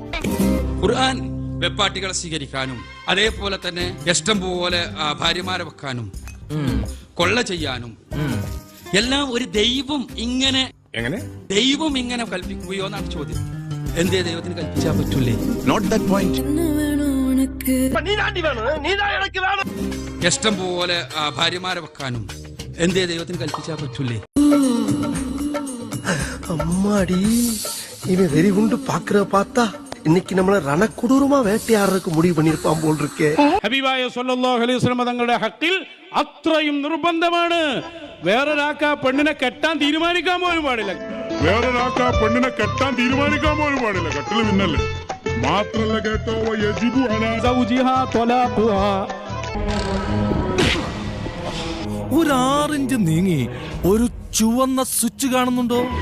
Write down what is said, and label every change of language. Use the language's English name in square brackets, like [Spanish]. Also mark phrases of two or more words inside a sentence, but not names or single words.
[Malayalam] ഖുർആൻ വെപ്പാട്ടികളെ സ്വീകരിക്കാനും അതേപോലെ തന്നെ ഇഷ്ടം പോലെ ഭാര്യമാരെ വെക്കാനും കൊള്ള ചെയ്യാനും എല്ലാം ഒരു ദൈവം ഇങ്ങനെ കൽപ്പിക്കുകയോ എന്നാണ് ചോദ്യം. എന്തേ ദൈവത്തിന് കൽപ്പിച്ചാൽ പറ്റൂലേ? [English] not that point. [Malayalam] ഇഷ്ടം പോലെ ഭാര്യമാരെ വെക്കാനും എന്തേ ദൈവത്തിന് കൽപ്പിച്ചാൽ പറ്റൂലേ? [Tamil] அம்மாடி இவன் வெறி குண்டு பாக்குற பார்த்தா இன்னைக்கு நம்மள ரணக்குடூரமா வேட்டையாடுறதுக்கு முடிவு பண்ணிருப்பான் போல் இருக்கே. [Malayalam] ഹബീബായ [Arabic] صلى الله عليه وسلم [Malayalam] തങ്ങളുടെ ഹക്കിൽ അത്രയും നിർബന്ധമാണ്. വേറൊരാൾക്ക് പെണ്ണിനെ കെട്ടാൻ തീരുമാനിക്കാൻ പോലും പാടില്ല. കെട്ടില് പിന്നല്ലേ മാത്രല്ല കേട്ടോ. ഒരു 6 ഇഞ്ച് നീങ്ങി ഒരു ചുവന്ന സ്വിച്ച് കാണുന്നുണ്ടോ?